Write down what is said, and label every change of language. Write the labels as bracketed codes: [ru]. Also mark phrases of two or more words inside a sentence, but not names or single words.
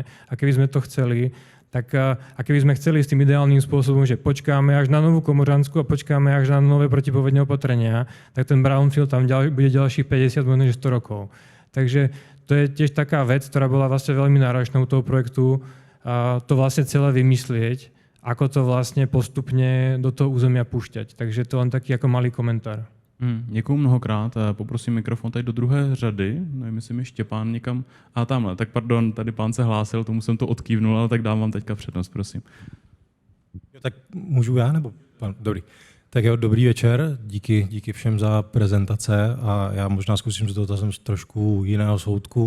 [sk] A keby sme to chceli, tak a keby sme chceli s tým ideálnym spôsobom, že počkáme až na novú Komoransku a počkáme až na nové protipovodňové opatrenia, tak ten brownfield tam bude ďalších 50, možno 100 rokov. Takže to je tiež taká vec, ktorá bola vlastne veľmi náročnou toho projektu, to vlastne celé vymyslieť, ako to vlastne postupne do toho územia púšťať. Takže to len taký ako malý komentár. [cs] Děkuju mnohokrát. Poprosím mikrofon tady do druhé řady. Nevím, jestli mi Štěpán někam... A tamhle, tak pardon, tady pán se hlásil, tomu jsem to odkývnul, ale tak dám vám teďka přednost, prosím. Jo, tak můžu já, nebo... Dobrý. Tak jo, dobrý večer, díky všem za prezentace a já možná zkusím z dotazem z trošku jiného soudku.